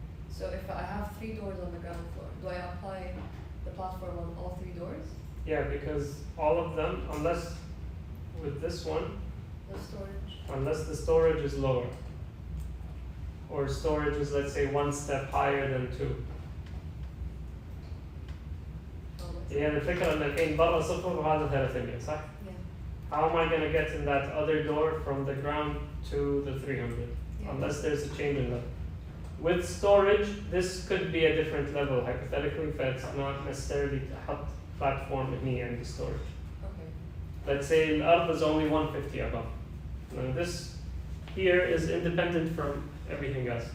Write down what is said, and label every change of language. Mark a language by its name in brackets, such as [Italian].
[English] So if I have three doors on the ground floor, do I apply the platform on all three doors? Yeah, because all of them, unless with this one, The storage. unless the storage is lower, or storage is, let's say, one step higher than two. [Arabic] يعني الفكرة إن الحين برا صفر وهذا 300 صح؟ [English] Yeah. How am I going to get in that other door from the ground to the 300? Yeah. Unless there's a change in level. With storage, this could be a different level hypothetically, but it's not necessarily [Arabic] تحط [English] platform [Arabic] هني عند [English] storage. Okay. Let's say [Arabic] الأرض [English] is only 150 above. Now this here is independent from everything else.